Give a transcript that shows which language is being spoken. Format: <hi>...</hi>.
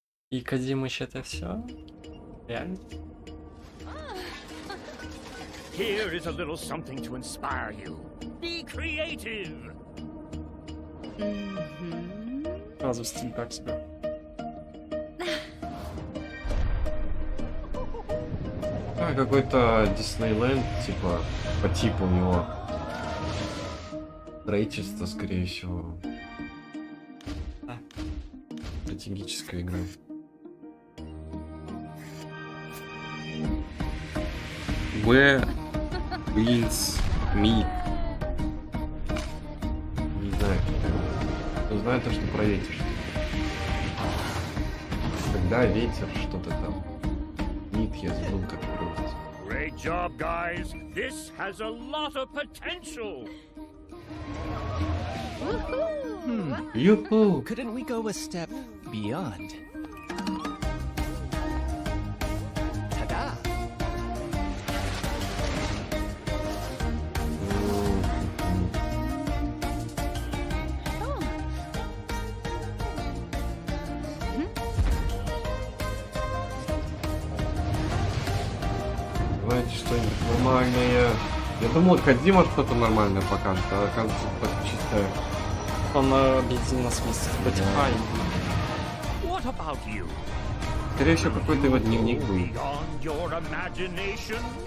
<ru>И Кодзимыч это все? Реально?</ru> <en>Here is a little something to inspire you. Be creative.</en> <ru>Сразу стиль так себе. Какой-то Диснейленд, типа, по типу у него. Строительство, скорее всего. Стратегическая игра.</ru> <en>Where winds meet.</en> <ru>Не знаю. Но знаю то, что про ветер. Когда ветер, что-то там. Meet, я забыл, как переводится.</ru> <en>Great job, guys. This has a lot of potential. Yoo-hoo! Couldn't we go a step beyond? Ta-da!</en> <ru>Давайте что-нибудь нормальное. Я думал, Кодзима что-то нормальное покажет, а оказывается, так чисто. Он объединил нас вместе с Spotify.</ru> <en>What about you?</en> <ru>Скорее всего, какой-то его дневник был.</ru> <en>Beyond your imagination?</en>